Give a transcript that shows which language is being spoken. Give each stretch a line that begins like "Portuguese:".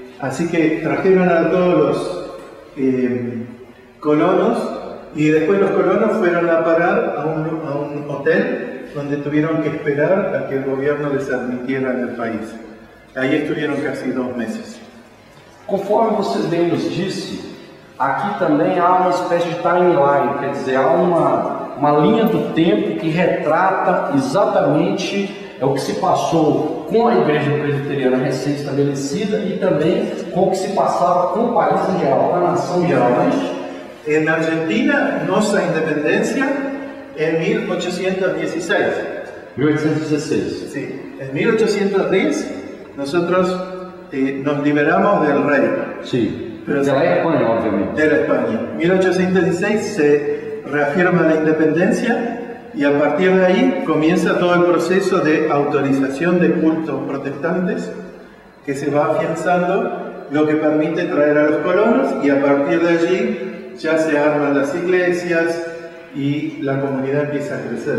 Spanish: Así que trajeron a todos los colonos, y después los colonos fueron a parar a un hotel donde tuvieron que esperar a que el gobierno les admitiera en el país. Aí estuvieron casi 2 meses.
Portuguese: Conforme vocês bem nos disse, aqui também há uma espécie de timeline, quer dizer, há uma linha do tempo que retrata exatamente o que se passou com a Igreja Presbiteriana recém-estabelecida e também com o que se passava com o país em geral, com a nação em geral, não é isso?
Spanish: En Argentina, nuestra independencia en 1816. 1816. Sí, en 1810 nosotros nos liberamos del rey. Sí, pero de la España, obviamente. De la España. En 1816 se reafirma la independencia y a partir de ahí comienza todo el proceso de autorización de cultos protestantes que se va afianzando, lo que permite traer a los colonos, y a partir de allí ya se arman las iglesias y la comunidad empieza a crecer.